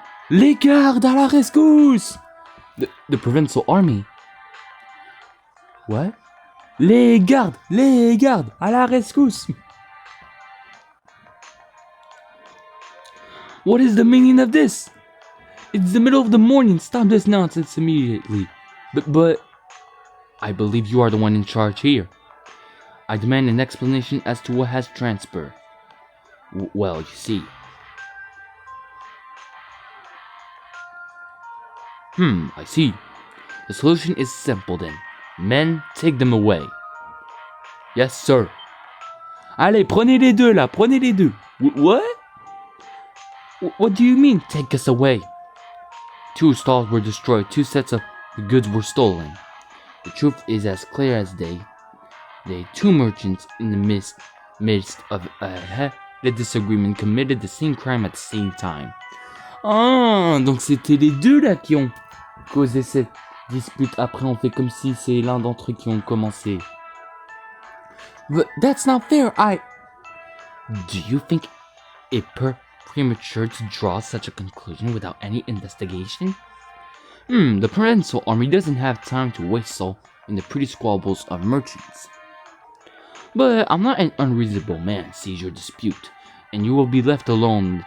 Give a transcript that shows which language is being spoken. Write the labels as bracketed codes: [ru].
[fr] Les gardes à la rescousse! [en] The provincial army. What? [fr] Les gardes à la rescousse! [en] What is the meaning of this? It's the middle of the morning. Stop this nonsense immediately. But I believe you are the one in charge here. I demand an explanation as to what has transpired. Well, you see. I see. The solution is simple then. Men, take them away. Yes, sir. [fr] Allez, prenez les deux là, prenez les deux. [en] What? What do you mean, take us away? 2 stalls were destroyed, 2 sets of goods were stolen. The truth is as clear as day. The 2 merchants in the midst of a disagreement committed the same crime at the same time. [fr] Ah, donc c'était les deux là qui ont causé cette dispute. Après, on fait comme si c'est l'un d'entre eux qui ont commencé. [en] But that's not fair. Do you think it premature to draw such a conclusion without any investigation? The Provincial Army doesn't have time to waste so in the pretty squabbles of merchants. But I'm not an unreasonable man. Seize your dispute, and you will be left alone.